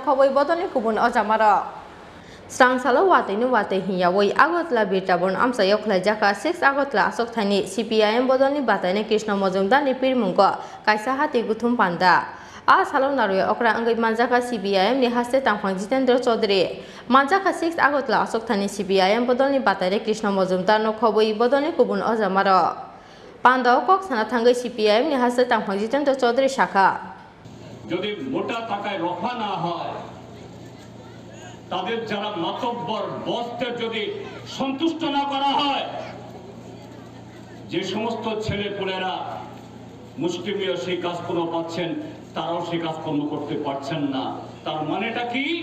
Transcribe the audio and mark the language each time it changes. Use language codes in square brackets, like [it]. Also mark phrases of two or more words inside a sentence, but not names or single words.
[trp] khoboi bodolni kubun ojamaro Sangsalo watai hiyawoi Agotla Birtabon amchayo khlaijaka 6 Agotla Asok Thani CPIM bodolni batainai Krishna Mojumdar ni Pirmungo kaisa hati kuthum panda Asal naruya okra anggai manjaka CPIM ni haste tangphang Jitendra Chaudhary manjaka 6 Agotla Asok Thani CPIM bodolni bataire Krishna Mojumdar no khoboi bodolni kubun ojamaro pandao kok sana thangai CPIM ni haste tangphang Jitendra Chaudhary shakha [bn] যদি মোটা টাকায় রফা না হয় তাদের যারা মাতব্বর বসদের যদি সন্তুষ্ট না করা হয় যে সমস্ত ছেলেপুলেরা মুষ্টিমেয় সেই কাজগুলো পাচ্ছেন তারাও সেই কাজকর্ম করতে পারছেন না তার মানেটা কি